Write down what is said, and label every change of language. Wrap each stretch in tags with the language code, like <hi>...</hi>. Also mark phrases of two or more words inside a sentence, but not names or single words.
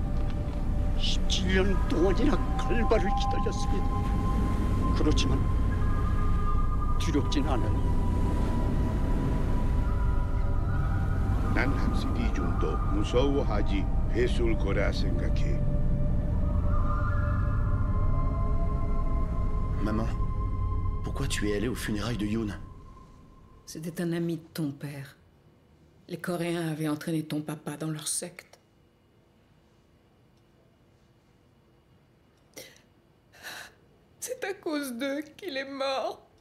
<ko>17년 동안이나 칼바를 기다렸습니다. 그렇지만 두렵진 않아요. 난 확실히 좀 더 무서워하지 했을 거라 생각해.</ko> <fr>Maman, pourquoi tu es allée aux funérailles de Yoon? C'était un ami de ton père. Les Coréens avaient entraîné ton papa dans leur secte. C'est à cause d'eux qu'il est mort.</fr>